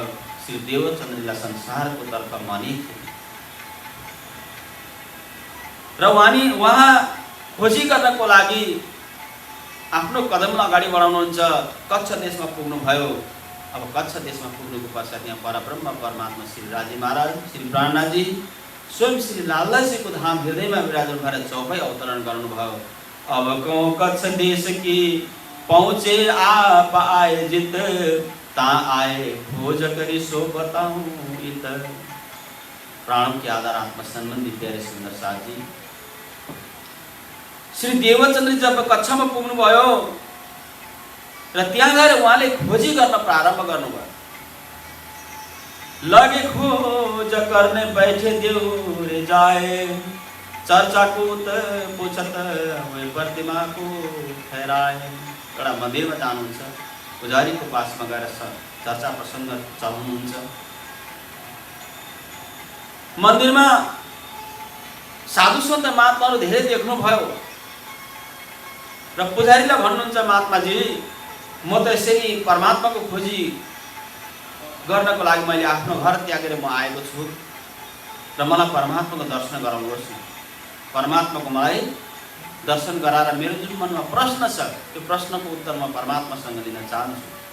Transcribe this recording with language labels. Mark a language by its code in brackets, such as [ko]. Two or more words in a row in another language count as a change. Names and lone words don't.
[ne] श्री देवचन्द्रलाई संसारको तर्फ मनी थियो र उहाँ खोजी गर्नको लागि आफ्नो कदमलाई अगाडि बढाउनुहुन्छ। कच्छ देशमा पुग्नुभयो। अब कच्छ देशमा पुग्नुको पश्चात यहाँ परब्रह्म परमात्मा श्रीराजी महाराज, श्री प्राणनाथजी स्वयं श्री लालदासजीको धाम हृदयमा विराजमान भएर चौपाई अवतरण गर्नुभयो। [hi] अब कौं कच्छ देश की पहुँचे आप आए जित, ता आए खोज करी सो बताऊं इत। प्राणों के आधार आत्मा सम्बन्धी प्यारे सुन्दर साथी, [ne] श्री देवचन्द्र जब कच्छमा पुग्नुभयो र त्यहाँ गएर उहाँले खोजी गर्न प्रारम्भ गर्नुभयो। [hi] लगे खोज करने बैठे देउरे जाए, चर्चा को पूछत वही प्रतिमा को ठहराए। [ne] एउटा मन्दिरमा जानुहुन्छ, पुजारीको पासमा गएर चर्चा प्रसङ्ग चलाउनुहुन्छ। मन्दिरमा साधु सन्त महात्माहरू धेरै देख्नुभयो र पुजारीलाई भन्नुहुन्छ, महात्माजी म त यसरी परमात्माको खोजी गर्नको लागि मैले आफ्नो घर त्यागेर म आएको छु र मलाई परमात्माको दर्शन गराउनुहोस् न, परमात्माको मलाई दर्शन गराएर मेरो जुन मनमा प्रश्न छ त्यो प्रश्नको उत्तर म परमात्मासँग लिन चाहन्छु।